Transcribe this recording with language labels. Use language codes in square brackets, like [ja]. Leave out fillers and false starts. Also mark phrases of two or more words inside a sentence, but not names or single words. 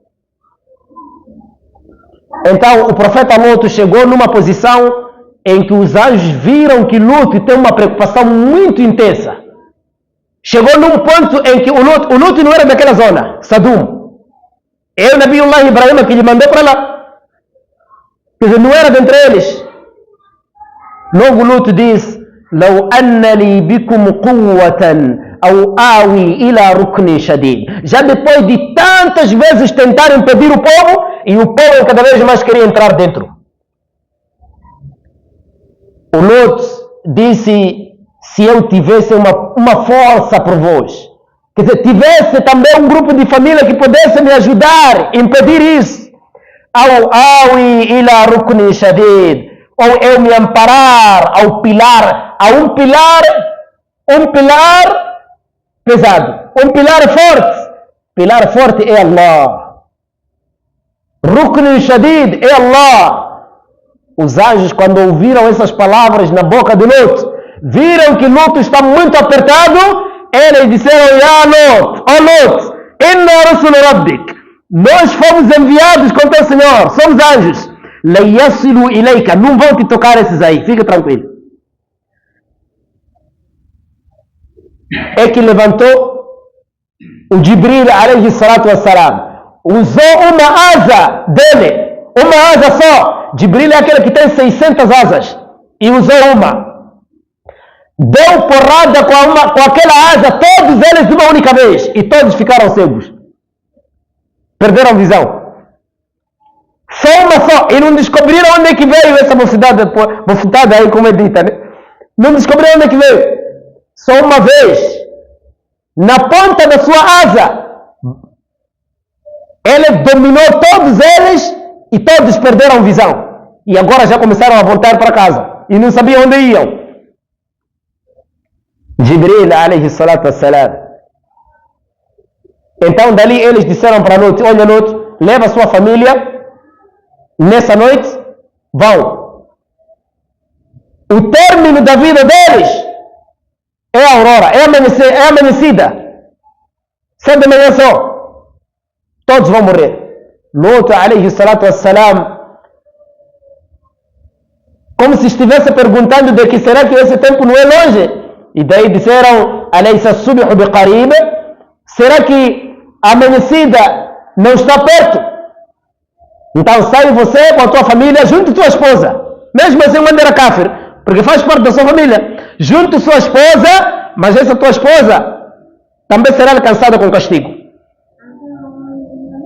[pt] Então o profeta Lot chegou numa posição em que os anjos viram que Lot tem uma preocupação muito intensa. Chegou num ponto em que o Lot não era daquela zona, Sadum. É o Nabiullah Ibrahim que lhe mandou para lá. Quer dizer, não era dentre eles. Logo Lot diz: [ar] لو أن لي بكم قوة أو آوي إلى ركن شديد. [pt] Já depois de tantas vezes tentar impedir o povo, e o povo cada vez mais queria entrar dentro. O Lot disse: se eu tivesse uma força por vós, quer dizer, tivesse também um grupo de família que pudesse me ajudar a impedir isso, [ar] أو آوي إلى ركن شديد, [pt] ou eu me amparar ao pilar, a um pilar pesado, um pilar forte. Pilar forte é Allah. [ar] ركن شديد [pt] é Allah. Os anjos, quando ouviram essas palavras na boca de Lot, viram que Lot está muito apertado. Eles disseram: Ya Lot, ó Lot, [ar] إنا رسل ربك, [pt] nós fomos enviados com teu Senhor, somos anjos. [ar] لن يصلوا إليك, [pt] não vão te tocar esses aí, fica tranquilo. É que levantou o Jibril [ar] عليه الصلاة والسلام, [pt] usou uma asa dele, uma asa só. Jibril é aquele que tem 600 asas e usou uma. Deu porrada com aquela asa, todos eles de uma única vez, e todos ficaram cegos. Perderam visão. Só uma só. E não descobriram onde é que veio essa bofetada aí, como é dita, né? Não descobriram onde é que veio. Só uma vez. Na ponta da sua asa. Ele dominou todos eles e todos perderam visão. E agora já começaram a voltar para casa. E não sabiam onde iam. [ar] جبريل عليه الصلاة والسلام. [pt] Então dali eles disseram para Lot: olha Lot, leva a sua família. Nessa noite, vão. O término da vida deles é a aurora, é amanhecida. Só de manhã só. Todos vão morrer. Lot, [ar] عليه الصلاة والسلام, [pt] como se estivesse perguntando de que será que esse tempo não é longe. E daí disseram: [ar] أليس الصبح بقريب, [pt] será que a amanhecida não está perto? Então sai você com a tua família, junto tua esposa, mesmo assim quando era kafir, porque faz parte da sua família, junto sua esposa, mas essa tua esposa também será alcançada com castigo.